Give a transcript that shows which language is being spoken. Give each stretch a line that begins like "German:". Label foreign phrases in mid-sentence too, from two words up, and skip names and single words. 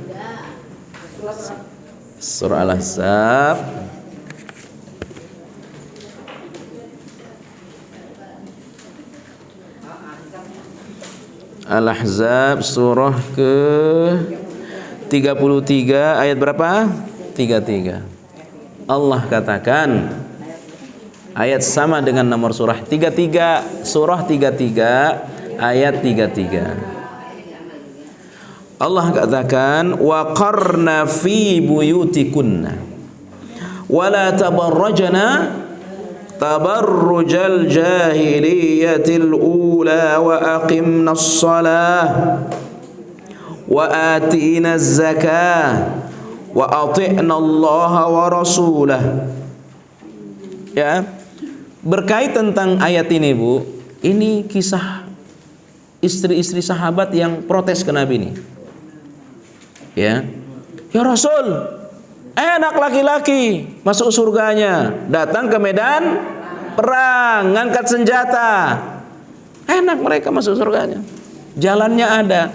Indonesian: Surah Al-Ahzab Al-Ahzab surah ke 33 ayat berapa? 33. Allah katakan ayat sama dengan nomor surah 33, surah 33 ayat 33. Allah katakan
Arabic: وقرن في بيوتكن ولا تبرجن تبرج الجاهلية الأولى وأقمن الصلاة وآتين الزكاة وأطعن الله ورسوله.
Indonesian: Ya, berkait tentang ayat ini, Bu, ini kisah istri-istri sahabat yang protes ke Nabi ini. Ya Rasul, enak laki-laki masuk surganya, datang ke medan perang, ngangkat senjata, enak mereka masuk surganya, jalannya ada.